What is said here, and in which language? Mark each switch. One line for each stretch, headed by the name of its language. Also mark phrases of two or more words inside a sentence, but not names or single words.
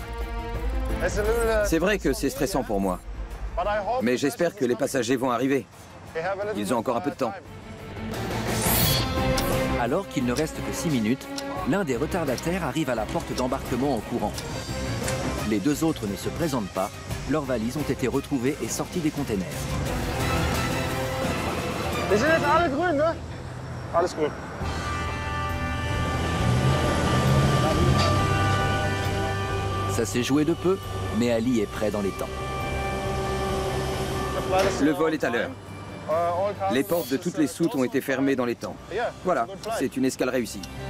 French: C'est vrai que c'est stressant pour moi, mais j'espère que les passagers vont arriver. Ils ont encore un peu de temps. Alors qu'il ne reste que 6 minutes, l'un des retardataires arrive à la porte d'embarquement en courant. Les 2 autres ne se présentent pas, leurs valises ont été retrouvées et sorties des containers.
German: Die sind jetzt alle grün, ne? Alles grün.
French: Ça s'est joué de peu, mais Ali est prêt dans les temps. Le vol est à l'heure. Les portes de toutes les soutes ont été fermées dans les temps. Voilà, c'est une escale réussie.